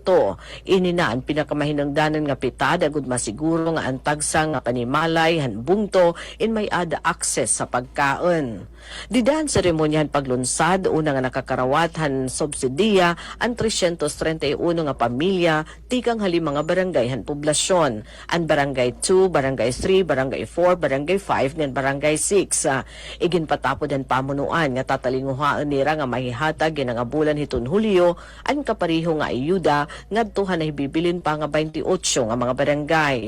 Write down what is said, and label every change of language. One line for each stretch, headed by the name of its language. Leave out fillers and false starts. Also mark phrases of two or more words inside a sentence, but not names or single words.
Waray: Ini na ang pinakamahinungdanan nga pitad agud masiguro nga ang tagsa nga panimalay han bungto in may ada access sa pagkaon. Didahan seremonyahan paglunsad una nga nakakarawat han subsidiya ang 331 nga pamilya tikang halim mga barangay han poblasyon. Ang barangay 2, barangay 3, barangay 4, barangay 5 ngan barangay 6. Igin patapod ang pamunuan nga tatalinguhaan nira nga mahihatag nga bulan hiton Hulyo ang kapariho nga ayuda ngadtuhan na hibibilin pa nga 28 nga mga barangay.